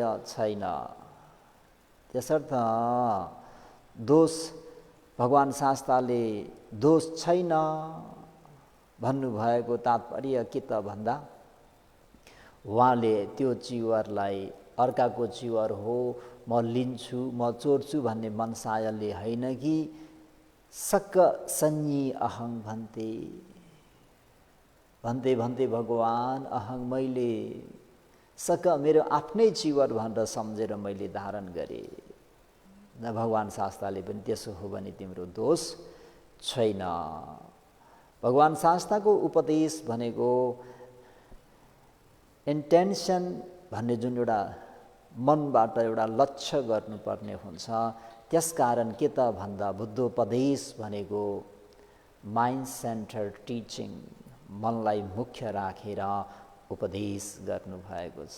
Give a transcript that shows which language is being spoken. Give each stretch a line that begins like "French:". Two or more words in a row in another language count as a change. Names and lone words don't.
Nepali: छैन, त्यसर्थ दोष भगवान शास्ताले दोष छैन भन्नुभएको तात्पर्य के त भन्दा उहाँले त्यो चिवरलाई अर्काको चिवर हो म लिन्छु म चोर्छु भन्ने मनसायले होइन कि
Pali: सक्क सन्नी अहं भन्ते, भन्ते भन्ते भगवान अहं
Nepali: मैले सक्क मेरो आफ्नै चिवर भनेर सम्झेर मैले धारण गरेँ। भगवान शास्ताले पनि त्यसो हो भने तिम्रो दोष छैन। भगवान शास्ताको उपदेश भनेको इन्टेन्सन भन्ने जुन एउटा मनबाट एउटा लक्ष्य गर्नुपर्ने हुन्छ, त्यसकारण के त भन्दा बुद्धोपदेश भनेको
English: mind center teaching,
Nepali: मनलाई मुख्य राखेर उपदेश गर्नुभएको छ।